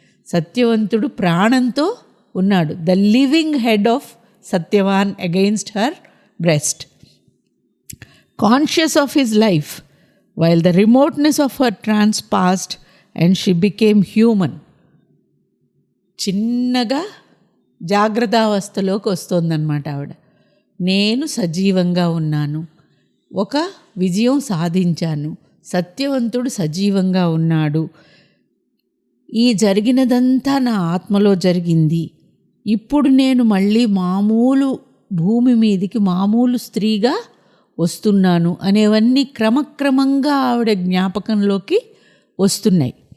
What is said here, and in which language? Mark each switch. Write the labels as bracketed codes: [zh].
[te] సత్యవంతుడు ప్రాణంతో ఉన్నాడు. [en] The living head of Satyavan against her breast. Conscious of his life, while the remoteness of her trance passed and she became human. [te] చిన్నగా జాగ్రత్తావస్థలోకి వస్తుందన్నమాట ఆవిడ. నేను సజీవంగా ఉన్నాను, ఒక విజయం సాధించాను, సత్యవంతుడు సజీవంగా ఉన్నాడు, ఈ జరిగినదంతా నా ఆత్మలో జరిగింది, ఇప్పుడు నేను మళ్ళీ మామూలు భూమి మీదికి మామూలు స్త్రీగా వస్తున్నాను అనేవన్నీ క్రమక్రమంగా ఆవిడ జ్ఞాపకంలోకి వస్తున్నాయి.